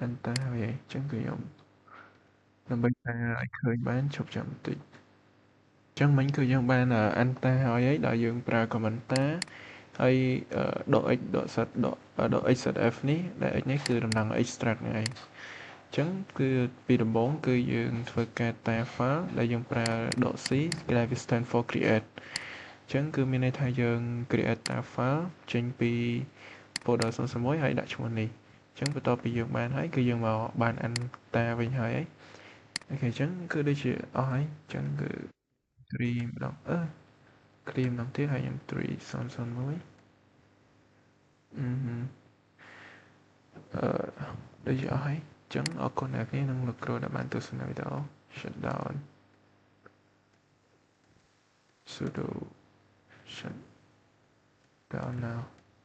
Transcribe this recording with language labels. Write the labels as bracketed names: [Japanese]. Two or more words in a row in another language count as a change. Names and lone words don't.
[Khmer] enter ហើយអញ្ចឹងគឺខ្ញុំដើម្បីតែឲ្យឃើញបានឈប់ចាំបន្តិចអញ្ចឹងមិញគឺយើងបាន enter ហើយដោយយើងប្រើ [English] command tar [Khmer] ហើយដក x ដក set ដក [English] x set f [Khmer] នេះដែល x នេះគឺតំណាង extract ហ្នឹងឯងអញ្ចឹងគឺពីដំបូងគឺយើងធ្វើការ [English] tar file [Khmer] ដែលយើងប្រើ ដក c ដែលវា [English] stand for create [Khmer] អញ្ចឹងគឺមានន័យថាយើង [English] create tar file [Khmer] ចេញពី folder 001ហើយដាក់ឈ្មោះនេះអញ្ចឹងបន្ទាប់ពីយើងបានហើយគឺយើងមកបាន tar វិញហើយអូខេអញ្ចឹងគឺដូចជាអស់ហើយអញ្ចឹងគឺ tree ម្ដងclear ម្ដងទៀតហើយខ្ញុំ tree 001 ដូចជាអស់ហើយអញ្ចឹងអរគុណអ្នកនាងនិងលោកគ្រូដែលបានទស្សនាវីដេអូ [English] shut down sudo shut down now